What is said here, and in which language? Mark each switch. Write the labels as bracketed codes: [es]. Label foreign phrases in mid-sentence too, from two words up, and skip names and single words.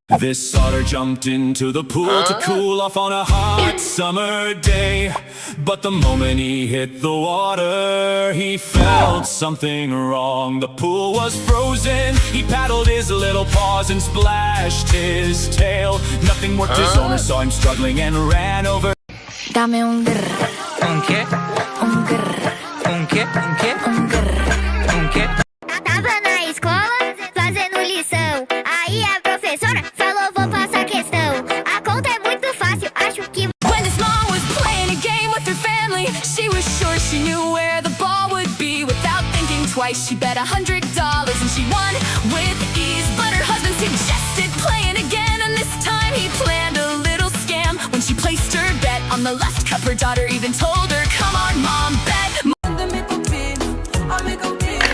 [en] This otter jumped into the pool to cool off on a hot summer day. But the moment he hit the water, he felt something wrong. The pool was frozen. He paddled his little paws and splashed his tail. Nothing worked. His owner saw him struggling and ran over. [es] Dame un grr. [pt] Un quê? Un grr. Un quê? Un quê? Un grr. Un quê? Tava na escola, fazendo lição. Aí a professora falou, vou passar questão. A conta é muito fácil, acho que... [en] When this mom was playing a game with her family, she was sure she knew where the ball would be. Without thinking twice, she bet $100 and she won with ease. But her husband suggested playing again, and this time he planned a little scam. When she placed her bet on the left cup, her daughter even told her, come on mom, bet.